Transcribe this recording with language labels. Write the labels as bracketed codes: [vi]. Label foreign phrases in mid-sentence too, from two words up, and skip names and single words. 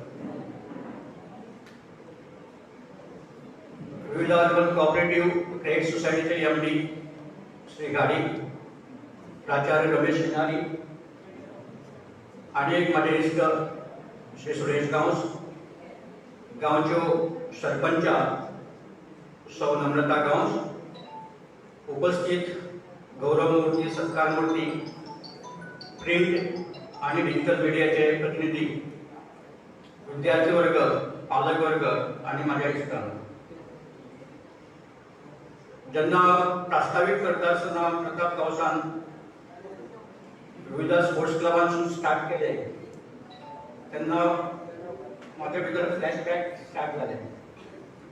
[mr] विविध अर्बन कोऑपरेटिव्ह क्रेडिट सोसायटीचे एमडी श्री गाडी, प्राचार्य रमेश सिन्हारी आणि एक माझे इश्ट श्री सुरेश गांवस, गांवच्यो सरपंचा सौ नम्रता गांवस, उपस्थित गौरव मूर्ती, सत्कार मूर्ती, प्रिंट आणि डिजिटल मीडियाचे प्रतिनिधी, विद्यार्थी वर्ग, पालक वर्ग आणि माझ्या इष्टांनो. [kok] जेन्ना प्रास्ताविक करता आसतना प्रताप गांवसान विविध स्पोर्ट्स क्लबांसून स्टार्ट केले तेन्ना म्हाजे भितर [en] flashback start [kok] जाले.